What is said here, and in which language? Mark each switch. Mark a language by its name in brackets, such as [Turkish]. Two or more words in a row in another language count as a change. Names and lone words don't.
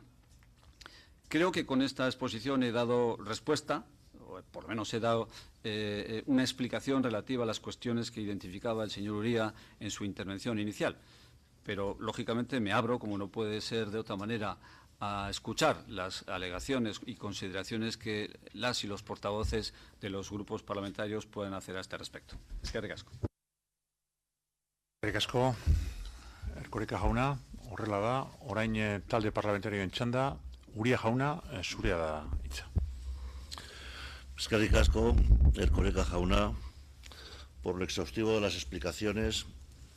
[Spanish] Creo que con esta exposición he dado respuesta, o por lo menos he dado una explicación relativa a las cuestiones que identificaba el señor Uría en su intervención inicial. Pero, lógicamente, me abro, como no puede ser de otra manera, a escuchar las alegaciones y consideraciones que las y los portavoces de los grupos parlamentarios pueden hacer a este respecto. [Basque] Eskerrik asko. Eskerrik asko, Erkoreka jauna, horrela da, orain talde parlamentarioen txanda, Uria jauna, zurea da hitza. Eskerrik asko, Erkoreka jauna, [Spanish] por lo exhaustivo de las explicaciones